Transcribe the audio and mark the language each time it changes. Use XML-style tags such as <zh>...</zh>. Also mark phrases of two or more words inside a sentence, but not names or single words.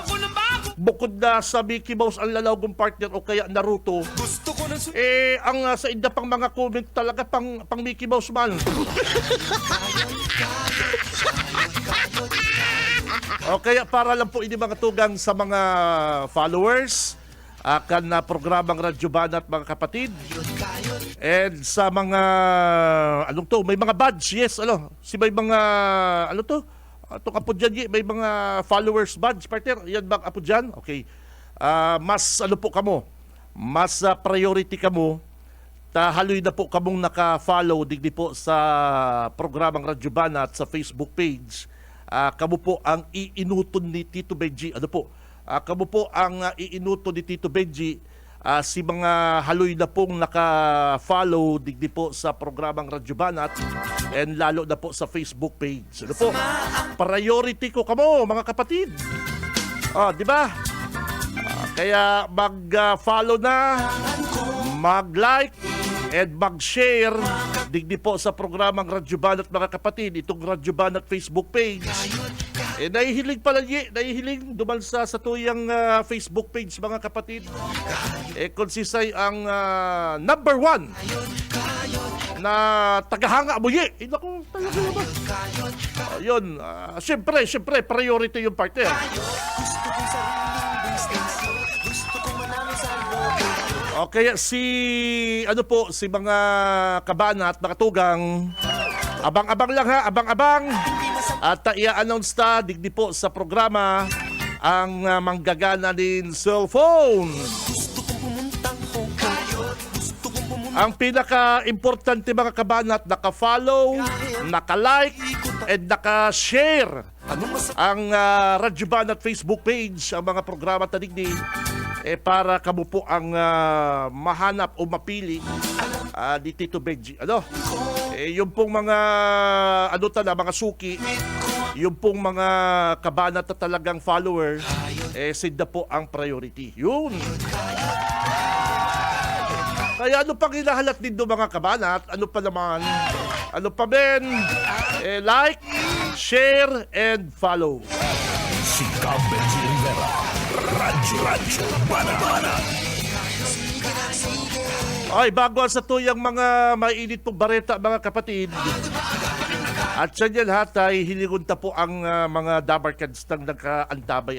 <bik>Bukod na sa Mickey Mouse ang lalawgon partner o kaya Naruto, ang sa inda pang mga comment talaga pang Mickey Mouse man. O kaya para lang po ini mga tugang sa mga followers akan na programang Radyo Banat mga kapatid. And sa mga may mga badge, yes, may mga itong apo dyan, may mga</bik> <en>followers badge,</en> <bik>partner. Yan bang apo dyan? Okay. Mas po kamo, mas priority kamo, haloy na po kamong naka-follow digdi po sa programang Radyo Banat sa Facebook page. Kamo po ang iinuton ni Tito Benji. Kamo po ang iinuton ni Tito Benji. Si mga haloy na pong naka-follow digdi po sa programang Radyo Banat and lalo na po sa Facebook page. Priority ko kamo mga kapatid. Di ba? Kaya mag-follow na, mag-like and mag-share digdi po sa programang Radyo Banat mga kapatid, itong Radyo Banat Facebook page. Nahihiling pala nahihiling dumalsa sa tuyang Facebook page mga kapatid. Konsisay ang number 1 na tagahanga mo naku, talaga naman. Yun, syempre, priority yung partner. Okay, si mga kabanat, mga tugang, abang-abang lang ha, abang-abang. At i-announce ta digdi po sa programa ang manggagana din cellphone. Ang pinaka-importante mga kabanat, naka-follow, naka-like, and naka-share ang Radyo Banat Facebook page, ang mga programa tadigdi, para kamo po ang mahanap o mapili ni Tito Benji. Yung pong mga mga suki, yung pong mga kabanat na talagang follower, sida po ang priority. Yun. Kaya ano pang hinahalat din do mga kabanat? Ano pa naman? Ano pa ben?</bik> <en>Like, share, and follow.</en> <bik>Si Benji Rivera, Radyo Banat. Ay, bago sa tuyang mga mainit pong bareta mga kapatid. At siya yan hatay, hiligunta po ang mga dabarkads ng nagkaantabay.</bik>